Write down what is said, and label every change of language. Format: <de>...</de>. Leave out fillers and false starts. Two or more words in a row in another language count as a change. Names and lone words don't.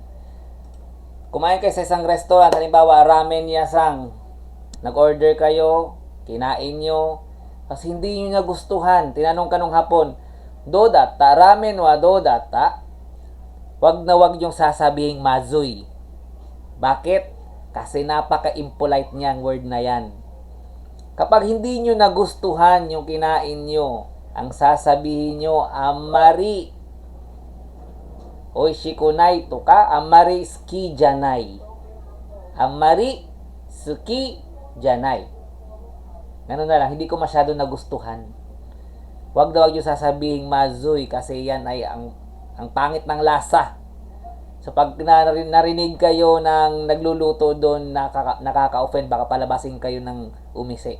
<tl>Kumain kayo sa isang restaurant, halimbawa</tl> <ja>ラーメン 屋さん,</ja> <tl>nag-order kayo, kinain nyo, kasi hindi nyo nagustuhan, tinanong ka nung hapon, dodata,</tl> <ja>ラーメン は どうだった,</ja> <tl>wag na wag yung sasabihing mazui. Bakit? Kasi napaka-impolite niyang word na yan. Kapag hindi nyo nagustuhan yung kinain nyo, ang sasabihin nyo,</tl> <ja>あまり おいしくない とか、あまり 好きじゃない. あまり 好きじゃない.</ja> <tl>Ganun na lang, hindi ko masyado nagustuhan. Huwag na huwag nyo sasabihin mazui kasi yan ay ang pangit ng lasa. So pag narinig kayo ng nagluluto doon nakaka-offend, baka palabasin kayo ng umisi.</tl>